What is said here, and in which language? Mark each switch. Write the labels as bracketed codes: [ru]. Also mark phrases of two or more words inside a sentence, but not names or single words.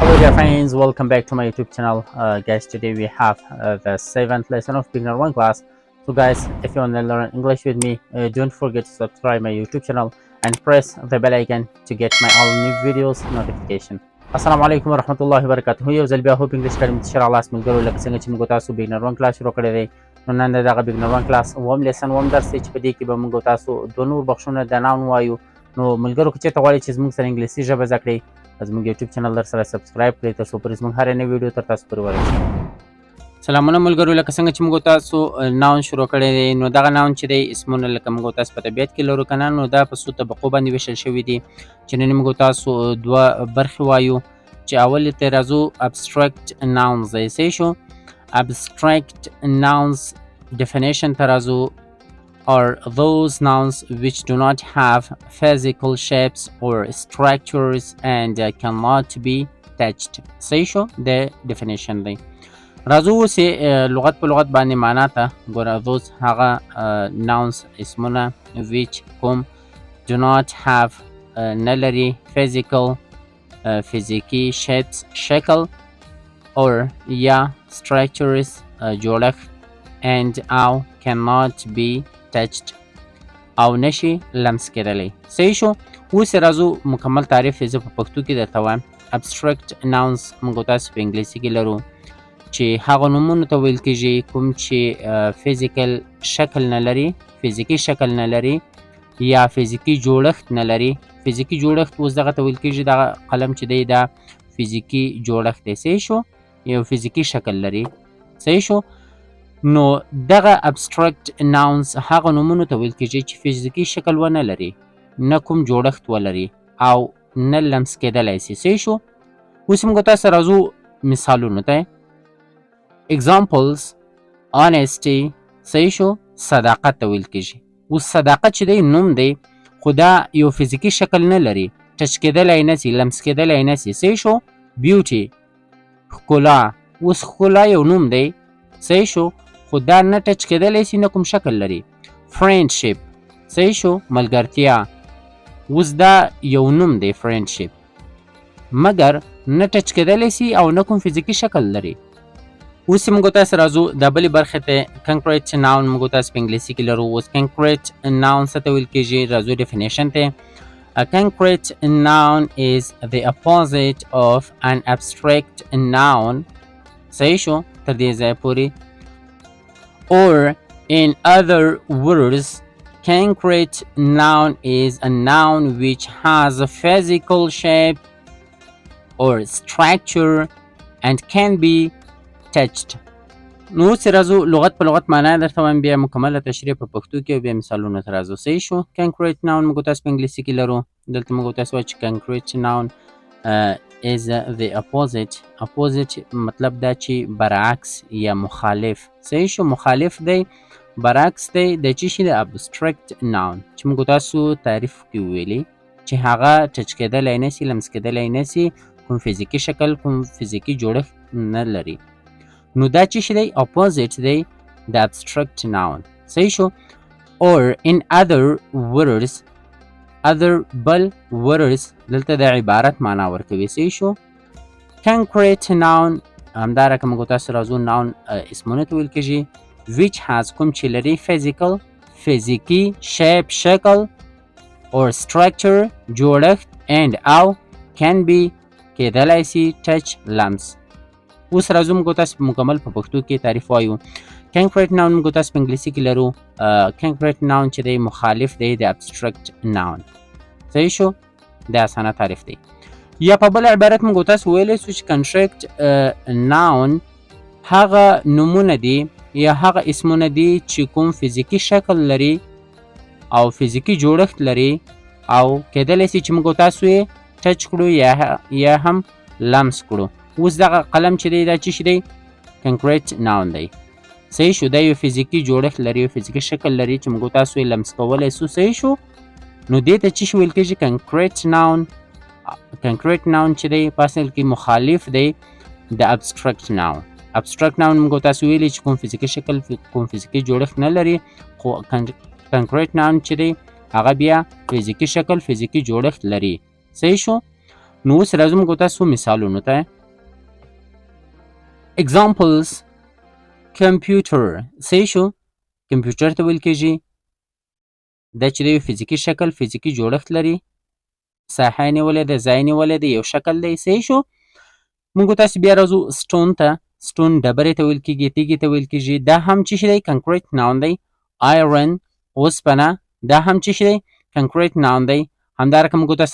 [en] dear friends, welcome back to my YouTube channel. Guys, today we have the 7th lesson of beginner 1 class. So guys, if you want to learn English with me, don't forget to subscribe my YouTube channel and press the bell icon to get my all new videos notification. [ar] السلام علیکم ورحمۃ اللہ وبرکاتہ. [ps] یو ځل بیا هوپ انګلیش اکیډمي ته ښه راغلاست ملګرو. لکه څنګه چې موږ تاسو [en] beginner 1 class [ps] شروع کړی دی، نو نن د دغه [en] beginner 1 class [ps] اووم لیسن اووم درس دی چې په دې کې به موږ تاسو دوه نور بخښونه د ناون وایو. نو ملګرو که چېرته غواړئ چې زموږ سره انګلیسي ژبه زده کړئ، زموږ [en] YouTube channel [ps] در سره سبسکرایب کړئ تر څو پورې زموږ هره نوې ویډیو تر تاسو پورې ورسېږي. سلامونه ملګرو، لکه څنګه چې موږ تاسو ناون شروع کړی دی، نو دغه ناون چې دی اسمونه لکه موږ تاسو په طبیعت کې لرو که نه، نو دا په څو طبقو باندې ویشل شوي دي چې نن موږ تاسو دوه برخې وایو. چې اول ته راځو [en] abstract nouns [ps] دی. صحیح شو؟ [en] abstract nouns definition [ps] ته راځو [en] are those nouns which do not have physical shapes or structures and cannot be touched. [ps] صحیح شو؟ د definition دی. راځو اوس لغت په لغت باندې معنا ته ګوره. those هغه nouns اسمونه which کوم [en] do not have [ps] نه لري physical فزیکی shapes شکل or یا structures جوړښت and او [en] cannot be touched [ps] او نشي لمس کېدلی. صحیح شو؟ اوس راځو مکمل تعریف یې زه په پښتو کې درته وایم. [en] abstract nouns [ps] موږ تاسو په انګلیسي کې لرو چې هغه نومونو ته ویل کېږي کوم چې فزیکل شکل نه لري، فزیکي شکل نه لري یا فزیکي جوړښت نه لري. فزیکي جوړښت اوس دغه ته ویل کېږي، دغه قلم چې دی دا فزیکي جوړښت دی. صحیح شو؟ یو فزیکي شکل لري. صحیح شو؟ نو دغه [en] abstract nouns [ps] هغه نومونو ته ویل کېږي چې فزیکي شکل ونه لري، نه کوم جوړښت ولري او نه لمس کېدلی سي. صحیح شو؟ اوس موږ تاسو راځو مثالونو ته. [en] examples honesty. [ps] صحیح شو؟ صداقت ته ویل کېږي. اوس صداقت چې دی نوم دی، خو دا یو فزیکي شکل نه لري، ټچ کېدلی نه سي، لمس کېدلی نه سي. صحیح شو؟ بیوټي ښکلا. اوس ښکلا یو نوم دی. صحیح شو؟ خو دا نه ټچ کېدلی سي، نه کوم شکل لري. فرینډشپ. صحیح شو؟ ملګرتیا. اوس دا یو نوم دی فرینډشپ، مګر نه ټچ کېدلی سي او نه کوم فزیکي شکل لري. اوس موږ تاسو راځو د بلې برخې ته. [en] concrete noun [ps] موږ تاسو په انګلیسي کې لرو. اوس [en] concrete noun [ps] څه ته ویل کېږي؟ راځو definition ته. [en] A concrete noun is the opposite of an abstract noun. [ps] صحیح شو؟ تر دې ځای پورې. [en] Or in other words, concrete noun is a noun which has a physical shape or structure and can be touched. [ps] نو اوس راځو لغت په لغت معنا درته وایم، بیا مکمله تشریح په پښتو کې او بیا مثالونو ته راځو. صحیح شو؟ [en] concrete noun [ps] موږ تاسو په انګلیسي کې لرو. دلته موږ تاسو وایو چې [en] concrete noun is the opposite. [ps] opposite مطلب دا چې برعکس یا مخالف. صحیح شو؟ مخالف دی، برعکس دی د چی شي؟ د [en] abstract noun [ps] چې موږ تاسو تعریف کې ویلي چې هغه ټچ کېدلی نه سي، لمس کېدلی نه سي، کوم فزیکي شکل، کوم فزیکي جوړښت نه لري. نو دا چې شي دی opposite دی د [en] abstract noun. [ps] صحیح شو؟ [en] or in other words. [ps] other بل words دلته د عبارت معنا ورکوي. صحیح شو؟ [en] concrete noun [ps] همدارنګه موږ تاسو راځو noun اسمونه ته ویل کېږي [en] which has [ps] کوم چې لري physical فزیکي shape شکل or structure جوړښت and او [en] can be [ps] کېدلی سي touch لمس. اوس راځو موږ تاسو مکمل په پښتو کې تعریف وایو. [en] concrete noun [ps] موږ تاسو په انګلیسي کې لرو. [en] concrete noun [ps] چې دی مخالف دی د [en] abstract noun. [ps] صحیح شو؟ د اسانه تعریف دی. یا په بل عبارت موږ تاسو ویلی سو چې [en] concrete noun [ps] هغه نومونه دي یا هغه اسمونه دي چې کوم فزیکي شکل لري او فزیکي جوړښت لري او کېدلی سي چې موږ تاسو یې ټچ کړو یا هم لمس کړو. اوس دغه قلم چې دی دا چې شي دی [en] concrete noun [ps] دی. صحیح شو؟ دا یو فزیکي جوړښت لري، یو فزیکي شکل لري چې موږ تاسو یې لمس کولی سو. صحیح شو؟ نو دې ته چې شي ویل کېږي [en] concrete noun. concrete noun [ps] چې دی په اصل کې مخالف دی د [en] abstract noun. abstract noun [ps] موږ تاسو ویلي چې کوم فزیکي شکل، کوم فزیکي جوړښت نه لري، خو [en] concrete noun [ps] چې دی هغه بیا فزیکي شکل، فزیکي جوړښت لري. صحیح شو؟ نو اوس راځو موږ تاسو مثالونو ته. [en] examples computer [ps] صحیح شو کمپیوټر ته ویل کېږي دا چې د یو فزیکي شکل فزیکي جوړښت لري ساحه یې نیولې ده ځای یې نیولی دی یو شکل دی صحیح شو موږ تاسې بیا راځو سټون ته سټون ډبرې ته ویل کېږي تیږې ته ویل کېږي دا هم څه شی دی [en] concrete noun [ps] دی آیرن اوسپنه دا هم څه شی دی [en] concrete noun [ps] دی همدارنګه موږ تاسې